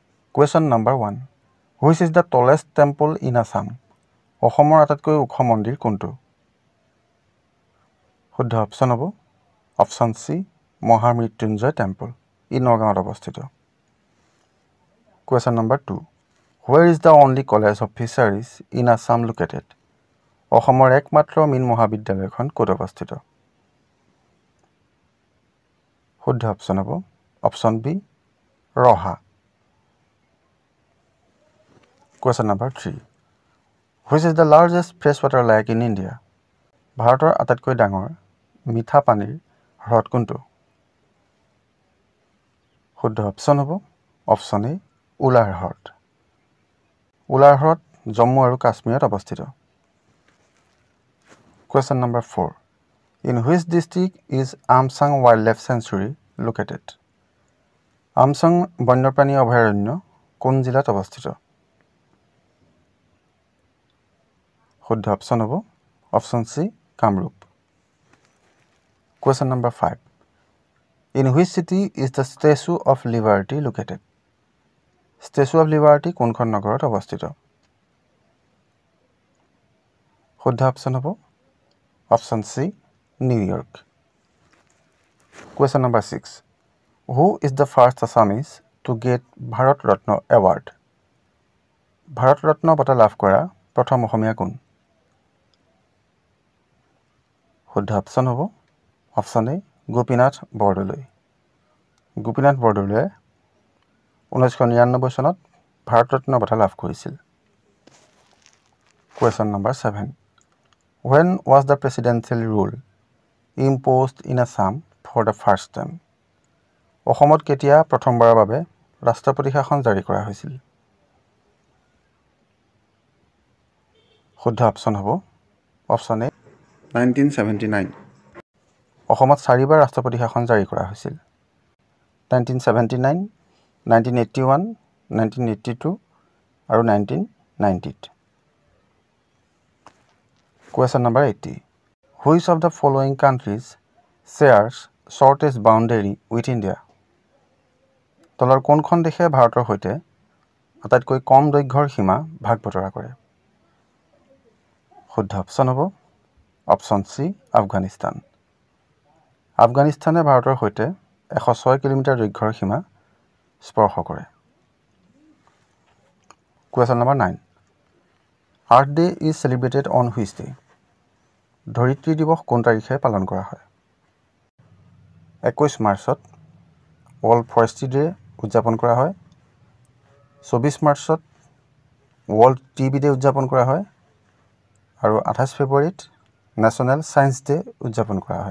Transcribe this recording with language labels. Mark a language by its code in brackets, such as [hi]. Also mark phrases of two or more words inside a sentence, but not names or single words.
[en] Question number 1. Which is the tallest temple in Assam? [as] অসমৰ আটাইতকৈ ওখ মন্দিৰ কোনটো? শুদ্ধ অপশ্যন হ'ব অপশ্যন চি মহামৃত্যুঞ্জয় টেম্পল ই নগাঁৱত অৱস্থিত। [en] Question number 2. Where is the only college of fisheries in Assam located? [as] অসমৰ একমাত্ৰ মীন মহাবিদ্যালয়খন ক'ত অৱস্থিত? শুদ্ধ অপশ্যন হ'ব অপশ্যন বি ৰহা। [en] Question number 3. Which is the largest freshwater lake in India? [as] ভাৰতৰ আটাইতকৈ ডাঙৰ মিঠা পানীৰ হ্ৰদ কোনটো? শুদ্ধ অপশ্যন হ'ব অপশ্যন এ উলাৰ হ্ৰদ। উলাৰ হ্ৰদ জম্মু আৰু কাশ্মীৰত অৱস্থিত। [en] Question number 4. In which district is Amsang Wildlife Sanctuary located? [as] আমচাং বন্যপ্ৰাণী অভয়াৰণ্য কোন জিলাত অৱস্থিত? শুদ্ধ অপশ্যন হ'ব অপশ্যন চি কামৰূপ। [en] Question number 5. In which city is the Statue of Liberty located? [as] Statue of Liberty কোনখন নগৰত অৱস্থিত? শুদ্ধ অপশ্যন হ'ব অপশ্যন চি নিউয়ৰ্ক। [en] Question number 6. Who is the first Assamese to get Bharat Ratna Award? [as] ভাৰত ৰত্ন বঁটা লাভ কৰা প্ৰথম অসমীয়া কোন? শুদ্ধ অপশ্যন হ'ব অপশ্যন এ গোপীনাথ বৰদলৈ। গোপীনাথ বৰদলৈয়ে 1999 চনত ভাৰত ৰত্ন বঁটা লাভ কৰিছিল। [en] Question number 7. When was the presidential rule imposed in Assam for the first time? [as] অসমত কেতিয়া প্ৰথমবাৰৰ বাবে ৰাষ্ট্ৰপতি শাসন জাৰি কৰা হৈছিল? শুদ্ধ অপশ্যন হ'ব অপশ্যন এ 1979। অসমত 4বাৰ ৰাষ্ট্ৰপতি শাসন জাৰি কৰা হৈছিল। 1979, 1981, 1982 আৰু 1990। [en] Question number 80. Which of the following countries shares shortest boundary with India? [as] তলৰ কোনখন দেশে ভাৰতৰ সৈতে আটাইতকৈ কম দৈৰ্ঘ্যৰ সীমা ভাগ বতৰা কৰে? শুদ্ধ অপশ্যন হ'ব অপশ্যন চি আফগানিস্তান। আফগানিস্তানে ভাৰতৰ সৈতে 106 কিলোমিটাৰ দৈৰ্ঘ্যৰ সীমা স্পৰ্শ কৰে। [en] Question number 9. Earth Day is celebrated on which day? [as] ধৰিত্ৰী দিৱস কোন তাৰিখে পালন কৰা হয়? 21 মাৰ্চত ৱৰ্ল্ড ফৰেষ্ট্ৰি ডে উদযাপন কৰা হয়। 24 মাৰ্চত ৱৰ্ল্ড টিবি ডে উদযাপন কৰা হয় আৰু 28 ফেব্ৰুৱাৰীত নেশ্যনেল ছায়েন্স ডে উদযাপন কৰা হয়।